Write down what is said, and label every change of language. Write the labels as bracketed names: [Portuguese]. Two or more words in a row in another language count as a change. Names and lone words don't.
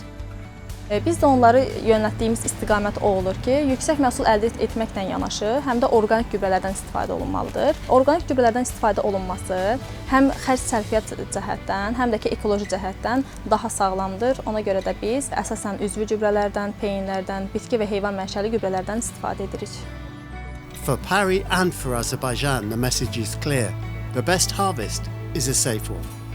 [Azerbaijani] Biz də onları yönəltdiyimiz istiqamət o olur ki, yüksək məhsul əldə etməklə yanaşı, həm də orqanik gübrələrdən istifadə olunmalıdır. Orqanik gübrələrdən istifadə olunması həm xərc sərfiyyat cəhətdən, həm də ki ekoloji cəhətdən daha sağlamdır. Ona görə də biz əsasən üzvü gübrələrdən, peyinlərdən, bitki və heyvan mənşəli gübrələrdən istifadə edirik. [English] For Pari and for Azerbaijan, the message is clear. The best harvest is a safe one.